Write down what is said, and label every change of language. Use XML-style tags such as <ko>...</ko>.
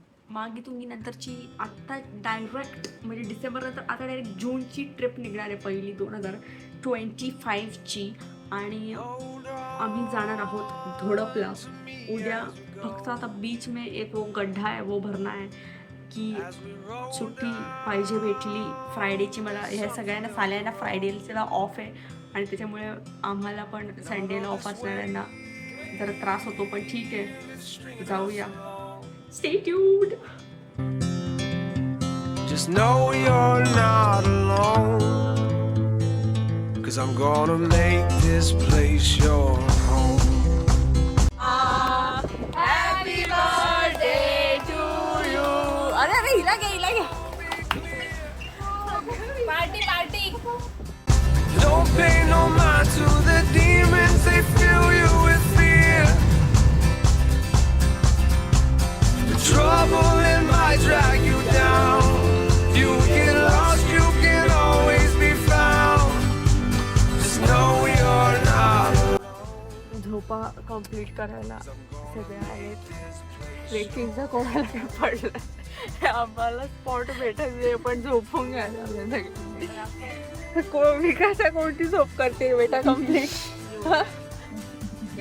<mr>मागे तुम्ही नंतरची आत्ता डायरेक्ट म्हणजे डिसेंबरनंतर आता डायरेक्ट जूनची ट्रिप निघणार आहे पहिली 2025ची आणि आम्ही जाणार आहोत धोडपला उद्या. फक्त आता</mr> <hi>बीच में एक वो गड्ढा है वो भरना है</hi> <mr>की सुट्टी पाहिजे भेटली फ्रायडेची. मला ह्या सगळ्यांना साल्यांना फ्रायडेला ऑफ आहे आणि त्याच्यामुळे आम्हाला पण संडेला ऑफ असणाऱ्यांना जरा त्रास होतो, पण ठीक आहे जाऊया.</mr> <en>Stay tuned. Just know you're not alone, 'cause I'm gonna make this place your home. Happy birthday to you.</en> <mr>अरे हिला घे. Party.</mr> <en>Don't pay no mind to the demons, they fill you with fear. The trouble it might drag you down. You get lost, you can always be found. Just know you're not alone.</en> <mr>झोपा complete करायला सगळे आहेत. ट्रेकिंगचा कोणाला काय पडलं आम्हाला spot भेटायचे पण झोपून घ्यायला सगळे. विकासा कोणती झोप करते बेटा कंप्लीट</mr>